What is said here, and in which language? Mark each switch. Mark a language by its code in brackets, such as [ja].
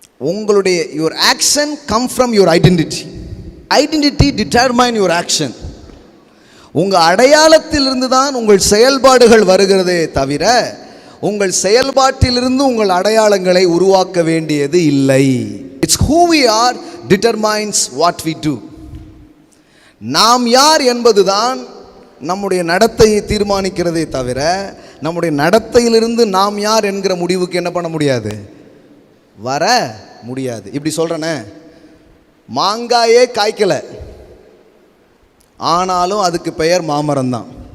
[ta] உங்களுடைய [en] Your action come from your identity determine your action. [ta] உங்கள் அடையாளத்திலிருந்து தான் உங்கள் செயல்பாடுகள் வருகிறதே தவிர உங்கள் செயல்பாட்டிலிருந்து உங்கள் அடையாளங்களை உருவாக்க வேண்டியது இல்லை. [en] It's who we are determines what we do. [ta] நாம் யார் என்பதுதான் நம்முடைய நடத்தையை தீர்மானிக்கிறதே தவிர நம்முடைய நடத்தையிலிருந்து நாம் யார் என்கிற முடிவுக்கு என்ன பண்ண முடியாது, வர முடியாது. இப்படி சொல்கிறேனே, மாங்காயே காய்க்கலை, ஆனாலும் அதுக்கு பெயர் மாமரம்தான்.